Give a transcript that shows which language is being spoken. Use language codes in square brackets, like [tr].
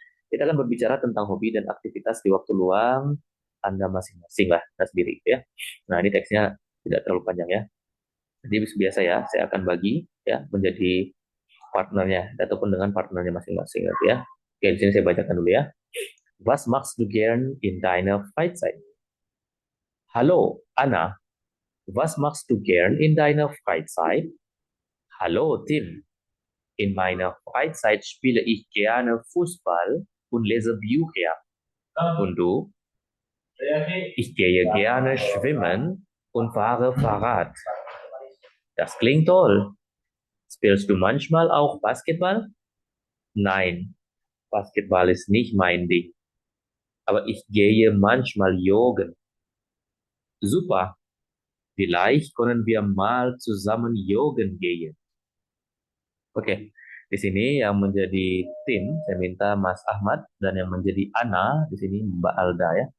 [id] Kita akan berbicara tentang hobi dan aktivitas di waktu luang Anda masing-masing lah, Anda sendiri ya. Nah, ini teksnya tidak terlalu panjang ya. Jadi biasa ya, saya akan bagi ya menjadi partnernya ataupun dengan partnernya masing-masing gitu ya. Oke, di sini saya bacakan dulu ya. [de] Was machst du gern in deiner Freizeit? Hallo, Anna. Was machst du gern in deiner Freizeit? Hallo, Tim. In meiner Freizeit spiele ich gerne Fußball und lese Bücher. Und du? Ich gehe gerne schwimmen und fahre Fahrrad. Das klingt toll. Spielst du manchmal auch Basketball? Nein, Basketball ist nicht mein Ding. Aber ich gehe manchmal joggen. Super. Vielleicht können wir mal zusammen joggen gehen. [id] Oke, di sini yang menjadi tim saya minta Mas Ahmad dan yang menjadi Ana di sini Mbak Alda ya.